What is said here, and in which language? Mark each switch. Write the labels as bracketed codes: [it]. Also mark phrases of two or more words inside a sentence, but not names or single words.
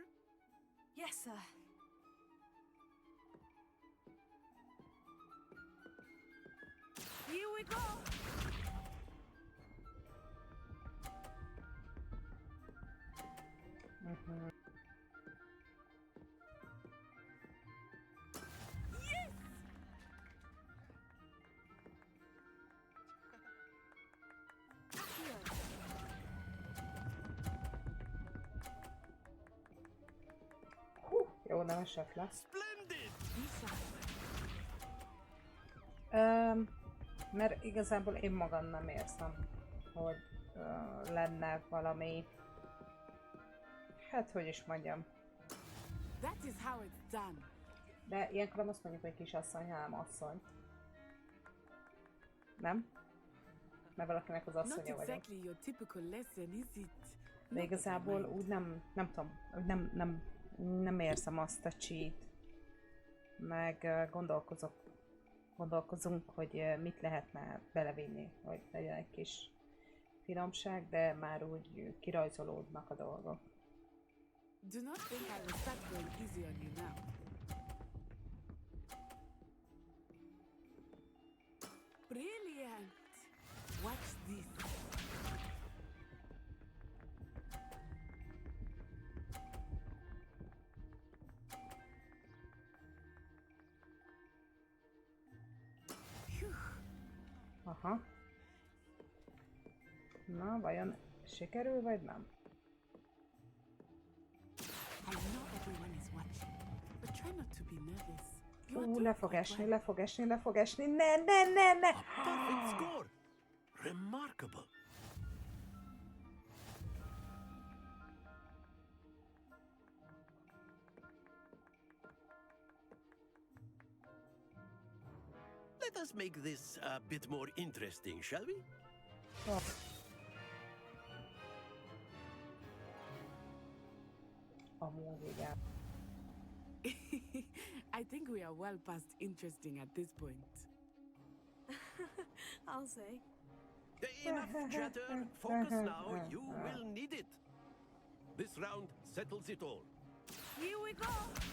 [en] Yes, sir. Here we go! Yes! [hu] Jó, nem esett le. Mert igazából én magam nem érzem, hogy lenne valami... Hát, hogy is mondjam. [en] That is how it's done. [hu] De ilyenkor nem azt mondjuk, hogy kisasszony, hanem asszony. Nem? Mert valakinek az asszonya vagyok. [en] Exactly your typical lesson, is it? [hu] De igazából úgy nem tudom, nem érzem azt a cheat. Meg gondolkozunk, hogy mit lehetne belevinni, hogy legyen egy kis finomság, de már úgy kirajzolódnak a dolgok. [en] Do not think I will start going easy on you now. Brilliant! Watch this. [hu] Aha. Na, vajon sikerül, vagy nem? [en] I know everyone is watching, but try not to be nervous. [hu] Le fog esni, ne! [en] Perfect score! Remarkable! Let us make this a bit more interesting, shall we? [hu] Oh. Amúgy igen. [en] I think we are well past interesting at this point. I'll say. Enough chatter. Focus now. You will need it. This round settles it all.